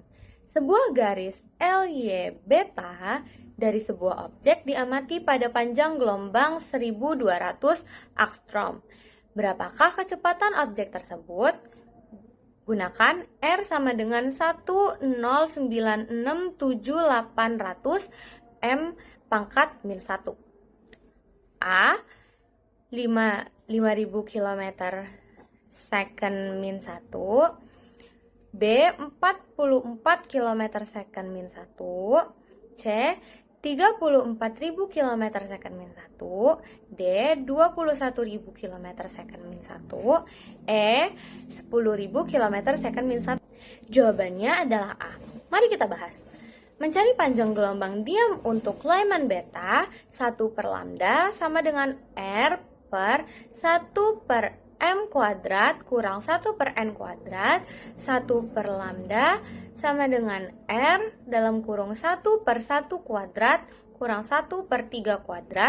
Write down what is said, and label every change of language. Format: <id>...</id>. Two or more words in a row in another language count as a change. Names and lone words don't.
<id>Sebuah garis LY beta dari sebuah objek diamati pada panjang gelombang 1200 angstrom. Berapakah kecepatan objek tersebut? Gunakan R sama dengan 10967.800 M pangkat min 1. A. 5000 km second min 1. B. 44 km second min 1. C. 34.000 km second min 1. D. 21.000 km second min 1. E. 10.000 km second min 1. Jawabannya adalah A. Mari kita bahas. Mencari panjang gelombang diam untuk Lyman beta 1 per lambda sama dengan R per 1 per M kuadrat kurang 1 per N kuadrat, 1 per lambda sama dengan R dalam kurung 1 per 1 kuadrat kurang 1 per 3 kuadrat.</id>